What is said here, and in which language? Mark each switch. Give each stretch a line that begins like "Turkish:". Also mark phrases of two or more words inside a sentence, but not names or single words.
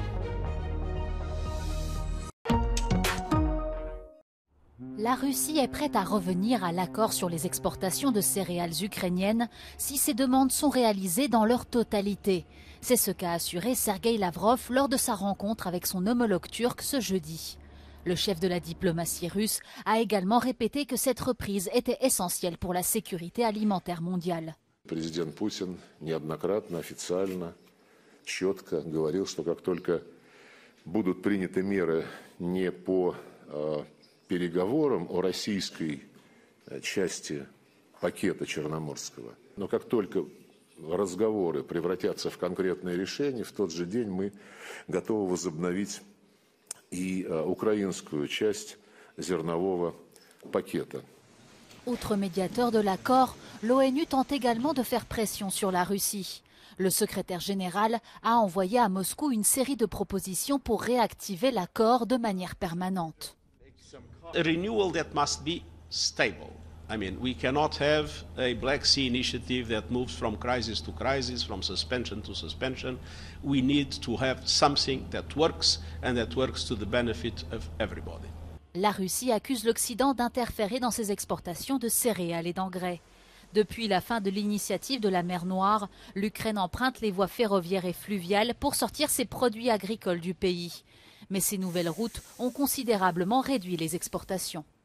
French: La Russie est prête à revenir à l'accord sur les exportations de céréales ukrainiennes si ces demandes sont réalisées dans leur totalité. C'est ce qu'a assuré Sergueï Lavrov lors de sa rencontre avec son homologue turc ce jeudi. Le chef de la diplomatie russe a également répété que cette reprise était essentielle pour la sécurité alimentaire mondiale.
Russian: Président Poutine неоднократно официально четко говорил, что как только будут приняты меры не по переговорам о российской части пакета Черноморского, но как только разговоры превратятся в конкретные решения, в тот же день мы готовы возобновить и украинскую часть зернового пакета.
French: Outre médiateur de l'accord, l'ONU tente également de faire pression sur la Russie. Le secrétaire général a envoyé à Moscou une série de propositions pour réactiver l'accord de manière permanente.
English: A renewal that must be stable. I mean, we cannot have a Black Sea initiative that moves from crisis to crisis, from suspension to suspension. We need to have something that works and that works to the benefit of everybody.
French: La Russie accuse l'Occident d'interférer dans ses exportations de céréales et d'engrais. Depuis la fin de l'initiative de la mer Noire, l'Ukraine emprunte les voies ferroviaires et fluviales pour sortir ses produits agricoles du pays. Mais ces nouvelles routes ont considérablement réduit les exportations.